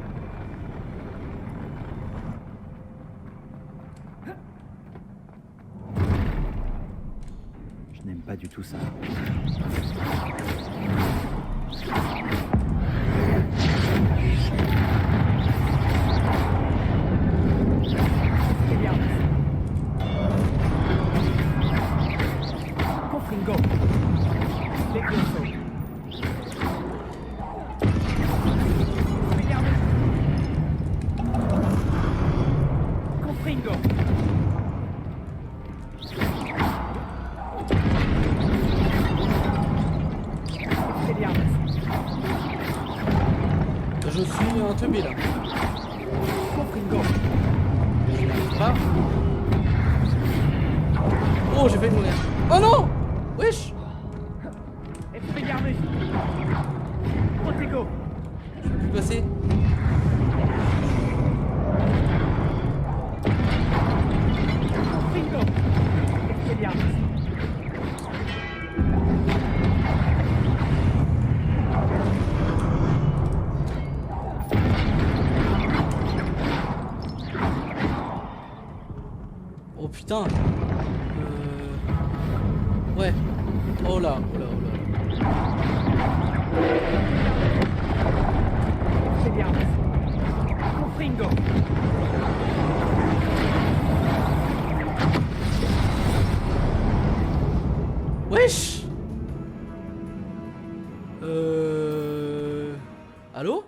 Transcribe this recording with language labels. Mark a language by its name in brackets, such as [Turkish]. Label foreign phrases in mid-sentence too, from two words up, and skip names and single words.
[French] Je n'aime pas du tout ça. Confringo. L'exoso. Confringo. Je suis un teubé là. Confringo. Je n'arrive pas. Oh, j'ai failli mourir. Oh non! Wesh! Expelliarmus. Protego. Je peux plus passer. Confringo. Expelliarmus. Oh putain. Ouais. Oh là, oh là, oh là. Expelliarmus. Confringo. Wesh! Allô?